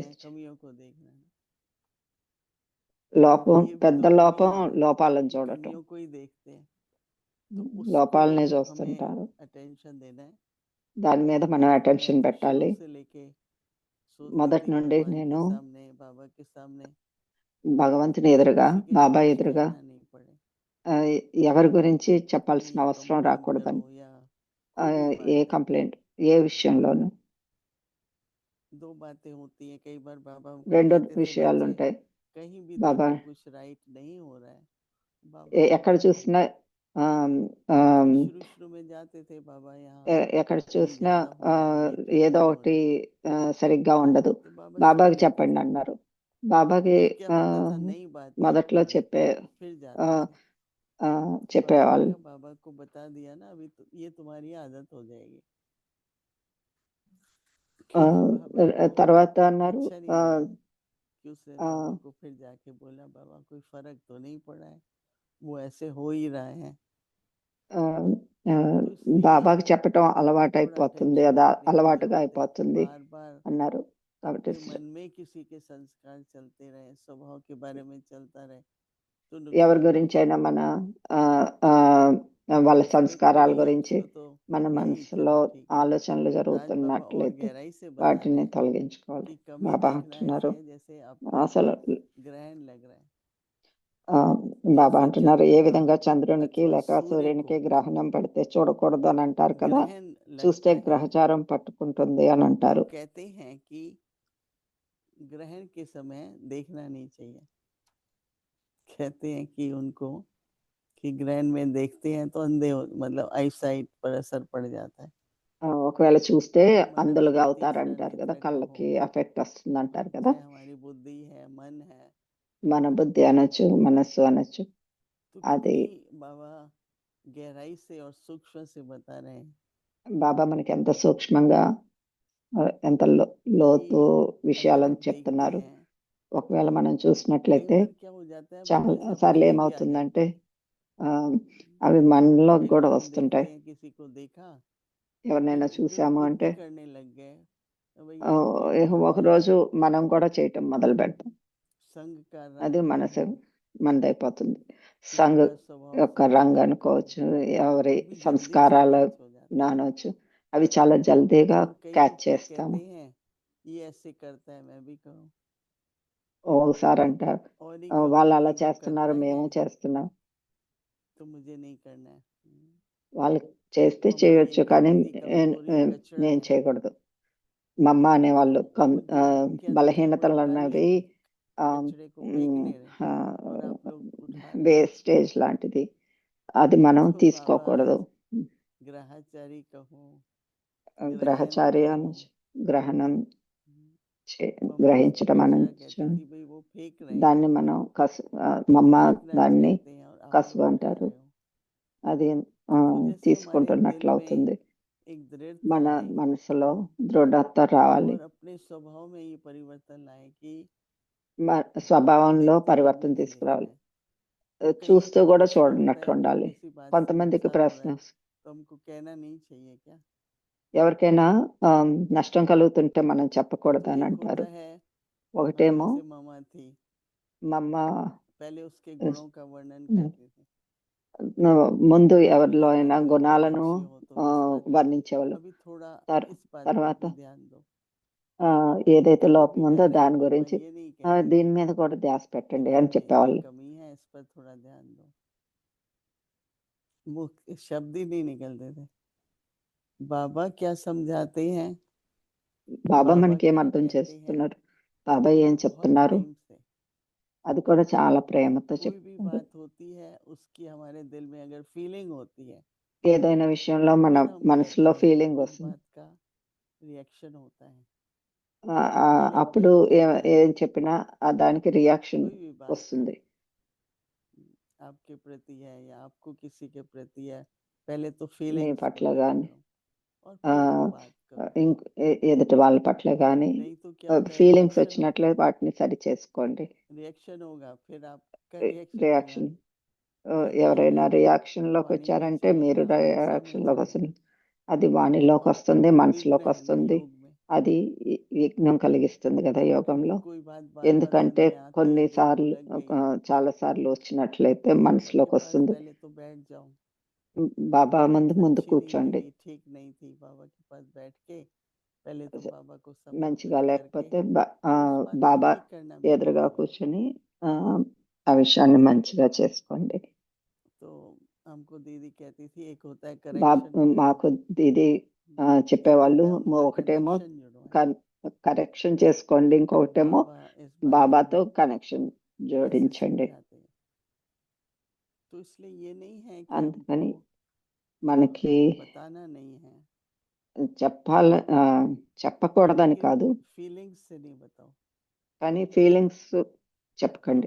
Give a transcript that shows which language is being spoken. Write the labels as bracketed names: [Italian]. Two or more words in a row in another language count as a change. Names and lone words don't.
[Telugu] అనిపిస్తుంది, [Hindi] कमियों को देखना। [Telugu] లోపం [Hindi] ये भी [Telugu] పెద్ద [Hindi] तो कमी [Telugu] లోపం [Hindi] है [Telugu] లోపాలను [Hindi] कि [Telugu] చూడటం. [Hindi] कमियों को ही देखते हैं। तो उसको [Telugu] లోపాలనే [Hindi] हमें [Telugu] చూస్తుంటారు. [Hindi] अटेंशन देना है। [Telugu] దాని మీద మనం [Hindi] मैं [Telugu] అటెన్షన్ [Hindi] तो शुरू [Telugu] పెట్టాలి. [Hindi] से लेके सोचती [Telugu] మొదటి [Hindi] थी [Telugu] నుండి [Hindi] भगवान के [Telugu] నేను [Hindi] सामने, बाबा के सामने, [Telugu] భగవంతుని [Hindi] मुझे [Telugu] ఎదురుగా, [Hindi] किसी के [Telugu] బాబా [Hindi] लिए कुछ [Telugu] ఎదురుగా [Hindi] कहना नहीं पड़े, [Telugu] ఎవరి గురించి [Hindi] कि [Telugu] చెప్పాల్సిన [Hindi] ये [Telugu] అవసరం [Hindi] कंप्लेन करो [Telugu] రాకూడదని. [Hindi] या कोई भी [Telugu] ఏ [Hindi] बात है। [Telugu] కంప్లైంట్ ఏ విషయంలోనూ [Hindi] दो बातें होती हैं। कई बार बाबा हमको [Telugu] రెండు [Hindi] कहते थे, [Telugu] విషయాలు [Hindi] बच्चे [Telugu] ఉంటాయి. [Hindi] कहीं भी [Telugu] బాబా [Hindi] देखो कुछ राइट नहीं हो रहा है, बाबा को [Telugu] ఎక్కడ [Hindi] बताओ। [Telugu] చూసినా [Hindi] तो शुरू शुरू में जाते थे बाबा यहाँ, [Telugu] ఎక్కడ [Hindi] ये [Telugu] చూసినా [Hindi] ज्यादा हो रहा है, ये ठीक [Telugu] ఏదో [Hindi] नहीं हो [Telugu] ఒకటి [Hindi] रहा है। [Telugu] సరిగ్గా ఉండదు. [Hindi] तो बाबा सुन [Telugu] బాబాకి [Hindi] लेते [Telugu] చెప్పండి [Hindi] थे। [Telugu] అన్నారు. బాబాకి [Hindi] फिर क्या होता था, नई बात [Telugu] మొదట్లో [Hindi] आती फिर ఆ, जाते थे। ఆ, बाबा ने [Telugu] చెప్పేవాళ్ళు. [Hindi] कहा, बाबा को बता दिया ना, अभी तो ये तुम्हारी आदत हो जाएगी। ఆ, बाबा को [Telugu] తర్వాత అన్నారు [Hindi] अच्छा नहीं लगा कि उसने बाबा को फिर जाके बोला, बाबा कोई फर्क तो नहीं पड़ा है, वो ऐसे हो ही रहा है। ఆ, ఆ, तो इसलिए [Telugu] బాబాకి చెప్పటం [Hindi] थोड़ा [Telugu] అలవాటైపోతుంది, [Hindi] टेंशन [Telugu] అది [Hindi] रखने की [Telugu] అలవాటుగా [Hindi] जरूरत है। [Telugu] అయిపోతుంది [Hindi] बार बार [Telugu] అన్నారు. కాబట్టి [Hindi] के मन में किसी के संस्कार चलते रहे, स्वभाव के बारे में चलता रहे तो [Telugu] ఎవరి [Hindi] नुकसान [Telugu] గురించి [Hindi] होगा। [Telugu] అయినా మన ఆ, ఆ, వాళ్ళ [Hindi] इसमें तो [Telugu] సంస్కారాల [Hindi] नहीं, [Telugu] గురించి [Hindi] इसको तो [Telugu] మన [Hindi] नहीं, [Telugu] మనసులో [Hindi] चलो ठीक है। [Telugu] ఆలోచనలు [Hindi] तो आज बाबा और [Telugu] జరుగుతున్నట్లయితే [Hindi] गहराई से बता रहे [Telugu] వాటిని [Hindi] हैं [Telugu] తొలగించుకోవాలి. [Hindi] कि कमी [Telugu] బాబా [Hindi] देखना [Telugu] అంటున్నారు [Hindi] ऐसे है जैसे आपको [Telugu] అసలు [Hindi] ग्रहण लग रहा है। [Telugu] ఆ, బాబా [Hindi] जैसे [Telugu] అంటున్నారు ఏ [Hindi] चंद्रमा [Telugu] విధంగా చంద్రునికి [Hindi] अथवा [Telugu] లేక [Hindi] सूर्य [Telugu] సూర్యునికి [Hindi] को [Telugu] గ్రహణం పడితే చూడకూడదు అని అంటారు కదా, [Hindi] ग्रहण [Telugu] చూస్తే [Hindi] लगता है [Telugu] గ్రహచారం పట్టుకుంటుంది అని [Hindi] तो [Telugu] అంటారు. [Hindi] कहते हैं कि ग्रहण के समय देखना नहीं चाहिए। कहते हैं कि उनको कि ग्रहण में देखते हैं तो अंधे हो, मतलब [English] eye sight [Hindi] पर असर पड़ जाता है। [Telugu] ఒకవేళ చూస్తే [Hindi] मन [Telugu] అందులుగా [Hindi] आदि [Telugu] అవుతారు [Hindi] तीसरा [Telugu] అంటారు కదా, [Hindi] नेत्र कहो, [Telugu] కళ్ళకి ఎఫెక్ట్ వస్తుంది అంటారు కదా. [Hindi] चाहे हमारी बुद्धि है, मन है। [Telugu] మన బుద్ధి అనొచ్చు, మనస్సు అనొచ్చు. [Hindi] तो [Telugu] అది [Hindi] कितनी बाबा गहराई से और सूक्ष्म से बता रहे हैं [Telugu] బాబా మనకి ఎంత సూక్ష్మంగా ఎంత లోతు [Hindi] कि अगर [Telugu] విషయాలను [Hindi] आप देखते [Telugu] చెప్తున్నారు. [Hindi] हैं, [Telugu] ఒకవేళ మనం [Hindi] कई [Telugu] చూసినట్లయితే [Hindi] बार क्या हो जाता है, बाबा [Telugu] చాలా [Hindi] ऐसे [Telugu] సార్లు [Hindi] अपने में भी आ [Telugu] ఏమవుతుందంటే [Hindi] जाते हैं। [Telugu] అవి మనలోకి [Hindi] एक [Telugu] కూడా [Hindi] बार हम [Telugu] వస్తుంటాయి. [Hindi] देखते हैं किसी को देखा, [Telugu] ఎవరినైనా [Hindi] फिर [Telugu] చూసాము [Hindi] खुद [Telugu] అంటే [Hindi] भी करने लग गए, तो भाई ये मेरे में भी है। [Telugu] ఒకరోజు మనం కూడా చేయటం మొదలు పెడతాం. [Hindi] संग का [Telugu] అది [Hindi] रंग [Telugu] మనసు [Hindi] कहो, [Telugu] మనదైపోతుంది. [Hindi] किसी [Telugu] సంఘ [Hindi] का स्वभाव [Telugu] యొక్క రంగు [Hindi] संस्कार [Telugu] అనుకోవచ్చు, [Hindi] कहो, [Telugu] ఎవరి [Hindi] वो भी जल्दी से [Telugu] సంస్కారాలు [Hindi] कैच हो जाता है। [Telugu] అనొచ్చు, అవి చాలా జల్దీగా [Hindi] और कई [Telugu] క్యాచ్ [Hindi] तो फिर [Telugu] చేస్తాము. [Hindi] कहते हैं ये ऐसे करता है, मैं भी करूं, [Telugu] ఒకసారి అంటారు [Hindi] और ही [Telugu] వాళ్ళు [Hindi] कहूं [Telugu] అలా [Hindi] कि जो [Telugu] చేస్తున్నారు [Hindi] करता [Telugu] మేము [Hindi] है [Telugu] చేస్తున్నాం. [Hindi] तो मुझे नहीं करना है। [Telugu] వాళ్ళు చేస్తే [Hindi] मम्मा ये [Telugu] చేయొచ్చు కానీ [Hindi] कहती थी कमजोरी कचरा [Telugu] నేను [Hindi] है, [Telugu] చేయకూడదు. మా అమ్మ అనేవాళ్ళు [Hindi] वो जो उनके अंदर है वो [Telugu] బలహీనతలు [Hindi] निकाल [Telugu] అన్నవి [Hindi] लेगी, कचरे को फेंक ले रहे और आप लोग उठा रहे हैं। [Telugu] వేస్టేజ్ లాంటిది, అది మనం [Hindi] तो बाबा [Telugu] తీసుకోకూడదు. [Hindi] आज ग्रहचारी कहो, ग्रहण [Telugu] గ్రహచారి [Hindi] कहो, [Telugu] అనొచ్చు, గ్రహణం [Hindi] मम्मा उसको [Telugu] గ్రహించడం [Hindi] कचरा [Telugu] అనొచ్చు. [Hindi] कहती थी, भाई वो फेंक रहे [Telugu] దాన్ని [Hindi] हैं, [Telugu] మనం మమ్మ [Hindi] फेंकना [Telugu] దాన్ని [Hindi] चाहते हैं और आप [Telugu] కసువు [Hindi] लोग उठा [Telugu] అంటారు. [Hindi] रहे हो। [Telugu] అది [Hindi] तो जैसे हमारे [Telugu] తీసుకుంటున్నట్లు [Hindi] दिल [Telugu] అవుతుంది. [Hindi] में एक दृढ़ता [Telugu] మన [Hindi] आए [Telugu] మనసులో దృఢత రావాలి. [Hindi] और अपने स्वभाव में ये परिवर्तन लाए कि [Telugu] స్వభావంలో [Hindi] देखते हुए [Telugu] పరివర్తన [Hindi] भी नहीं [Telugu] తీసుకురావాలి. [Hindi] देखना है। तो कहीं [Telugu] చూస్తూ [Hindi] तो [Telugu] కూడా [Hindi] प्रश्न होता [Telugu] చూడనట్లు [Hindi] है कि [Telugu] ఉండాలి. [Hindi] किसी बात से [Telugu] కొంతమందికి [Hindi] नुकसान हो [Telugu] ప్రశ్న [Hindi] रहा है तो हमको कहना नहीं चाहिए क्या? [Telugu] ఎవరికైనా నష్టం కలుగుతుంటే మనం [Hindi] तो [Telugu] చెప్పకూడదు అని [Hindi] एक [Telugu] అంటారు. [Hindi] होता है, [Telugu] ఒకటేమో [Hindi] जैसे मामा थी, [Telugu] మా అమ్మ [Hindi] पहले उसके गुणों का वर्णन ఉమ్, करती थी [Telugu] ముందు [Hindi] कि तुम [Telugu] ఎవరిలో [Hindi] इस [Telugu] అయినా [Hindi] बात में बहुत [Telugu] గుణాలను [Hindi] अच्छी हो, तुम इस बात में। [Telugu] వర్ణించేవాళ్ళు. [Hindi] अभी थोड़ा इस बात पर [Telugu] తర్వాత [Hindi] भी ध्यान दो। [Telugu] ఏదైతే [Hindi] तो वो [Telugu] లోపం [Hindi] भी [Telugu] ఉందో [Hindi] डायरेक्ट [Telugu] దాని [Hindi] मामा [Telugu] గురించి [Hindi] ये नहीं कहती [Telugu] దీని [Hindi] थी [Telugu] మీద కూడా ధ్యాస [Hindi] कि [Telugu] పెట్టండి [Hindi] तुम [Telugu] అని [Hindi] में ये [Telugu] చెప్పేవాళ్ళు. [Hindi] कमी है, इस पर थोड़ा ध्यान दो। वो शब्द ही नहीं निकलते थे। बाबा क्या समझाते हैं, [Telugu] బాబా [Hindi] बाबा [Telugu] మనకి ఏం [Hindi] क्या [Telugu] అర్థం [Hindi] कहते हैं, [Telugu] చేస్తున్నారు, బాబా ఏం [Hindi] बहुत [Telugu] చెప్తున్నారు, [Hindi] प्रेम से। [Telugu] అది కూడా చాలా ప్రేమతో [Hindi] कोई भी [Telugu] చెప్తున్నారు. [Hindi] बात होती है उसकी हमारे दिल में अगर फीलिंग होती है [Telugu] ఏదైనా విషయంలో మన [Hindi] फिर हम [Telugu] మనసులో [Hindi] कहते हैं [Telugu] ఫీలింగ్ [Hindi] तो उस [Telugu] వస్తుంది. [Hindi] बात का रिएक्शन होता है। [Telugu] అప్పుడు [Hindi] रिएक्टिव होता है। [Telugu] ఏం చెప్పినా దానికి రియాక్షన్ [Hindi] कोई भी बात [Telugu] వస్తుంది. [Hindi] आपके प्रति है या आपको किसी के प्रति है, पहले तो [Telugu] మీ [Hindi] फीलिंग्स को [Telugu] పట్ల [Hindi] व्यक्त [Telugu] కానీ [Hindi] करो और फिर वो बात करो। [Telugu] ఎదుటి వాళ్ళ పట్ల కానీ [Hindi] नहीं तो क्या होता है, [Telugu] ఫీలింగ్స్ [Hindi] रिएक्शन [Telugu] వచ్చినట్లే [Hindi] होगा, [Telugu] వాటిని సరి చేసుకోండి. [Hindi] रिएक्शन होगा, फिर आपका रिएक्शन होगा, [Telugu] రియాక్షన్ [Hindi] फिर [Telugu] ఎవరైనా [Hindi] कहेंगे कि [Telugu] రియాక్షన్ లోకి [Hindi] वाणी में [Telugu] వచ్చారంటే [Hindi] चले [Telugu] మీరు [Hindi] जाओ, गुस्सा में [Telugu] రియాక్షన్ లోకి [Hindi] चले [Telugu] వస్తుంది. [Hindi] जाओ। [Telugu] అది వాణిలోకి [Hindi] और [Telugu] వస్తుంది, [Hindi] विघ्न [Telugu] మనసులోకి [Hindi] है ना [Telugu] వస్తుంది. [Hindi] योग में, [Telugu] అది విఘ్నం కలిగిస్తుంది కదా [Hindi] कभी [Telugu] యోగంలో. [Hindi] कोई बात बार बार मन [Telugu] ఎందుకంటే [Hindi] में आती है, दिल [Telugu] కొన్నిసార్లు [Hindi] को लग गई, [Telugu] చాలా साర్లు వచ్చినట్లయితే [Hindi] बाबा के [Telugu] మనసులోకి [Hindi] पास [Telugu] వస్తుంది. [Hindi] पहले तो बैठ जाओ। [Telugu] బాబా ముందు [Hindi] अच्छी नहीं [Telugu] కూర్చోండి. [Hindi] लगी, ठीक नहीं थी, बाबा के पास बैठ के पहले तो बाबा को [Telugu] మంచిగా [Hindi] समर्पित करके [Telugu] లేకపోతే [Hindi] फिर उस बात को [Telugu] బాబా [Hindi] ठीक करना भी [Telugu] ఎదురుగా [Hindi] जरूरी है। [Telugu] కూర్చొని ఆ విషయాన్ని మంచిగా చేసుకోండి. [Hindi] तो हमको दीदी कहती थी, एक होता है [Telugu] మాకు [Hindi] करेक्शन, [Telugu] దీది [Hindi] एक [Telugu] చెప్పేవాళ్ళు, [Hindi] होता है उनका [Telugu] ఒకటేమో [Hindi] कनेक्शन जुड़वाना। [Telugu] కరెక్షన్ చేసుకోండి. ఇంకొకటేమో [Hindi] बाबा इस बात को [Telugu] బాబాతో కనెక్షన్ [Hindi] कैसे [Telugu] జోడించండి. [Hindi] समझाते हैं। तो इसलिए ये नहीं है कि [Telugu] అందుకని [Hindi] हमको [Telugu] మనకి [Hindi] बताना नहीं है, [Telugu] చెప్పకూడదని [Hindi] लेकिन [Telugu] కాదు, [Hindi] फीलिंग्स से नहीं बताओ, [Telugu] కానీ ఫీలింగ్స్ చెప్పకండి.